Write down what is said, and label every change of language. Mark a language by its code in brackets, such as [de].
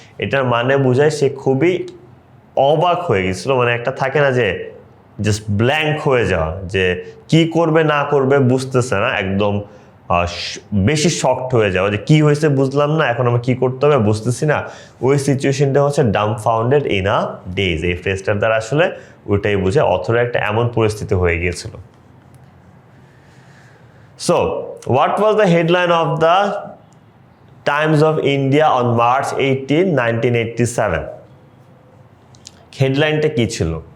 [bn] এটার মানে বোঝায় সে খুবই অবাক হয়ে গেছিল, মানে একটা থাকে না যে জাস্ট ব্ল্যাঙ্ক হয়ে যাওয়া, যে কি করবে না করবে বুঝতেছে না, একদম বেশি শকড হয়ে যাওয়া, যে কি হয়েছে বুঝলাম না, এখন আমরা কি করতে হবে বুঝতেছি না। ওই সিচুয়েশনটা [en] dumbfounded in a daze। [bn] এই ফ্রেজটার দ্বারা আসলে ওইটাই বুঝে অথরের একটা এমন পরিস্থিতি হয়ে গিয়েছিল। [en] So what was the headline of the Times of India on March 18, 1987? [bn] হেডলাইনটা কি ছিল?